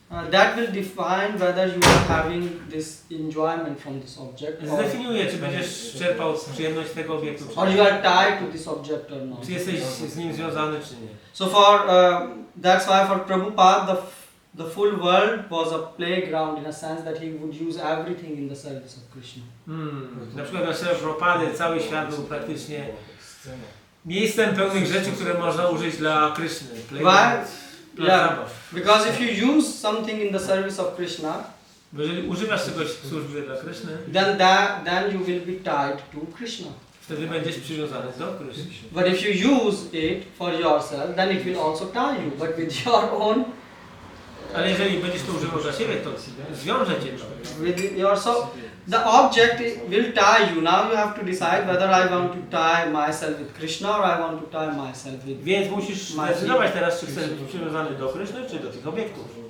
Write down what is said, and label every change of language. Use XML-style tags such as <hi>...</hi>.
<en>that will define whether you are having this enjoyment from this object,</en> <pl>zdefiniuje, czy będziesz czerpał przyjemność z tego obiektu,</pl> <en>or you are tied to this object or not.</en> <pl>czy jesteś z nim związany, czy nie.</pl> <en>So that's why for Prabhupada the full world was a playground in a sense that he would use everything in the service of Krishna.</en> <pl>Na przykład dla Prabhupady cały świat był praktycznie miejscem pełnych rzeczy, które można użyć dla Kryszny.</pl> <en>Yeah, because if you use something in the service of Krishna,</en> <pl>Bo jeżeli używasz czegoś w służbie dla Kryszny,</pl> <en>then you will be tied to Krishna.</en> <pl>wtedy będziesz przywiązany do Kryszny.</pl> <en>But if you use it for yourself, then it will also tie you, but with your own.</en> <pl>Ale jeżeli będziesz to używał dla siebie, to zwiąże cię to.</pl> <en>With your so the object will tie you. Now you have to decide whether I want to tie myself with Krishna or I want to tie myself with.</en> <pl>Więc musisz zdecydować teraz, czy chcesz być przywiązany do Kryszny, czy do tych obiektów.</pl>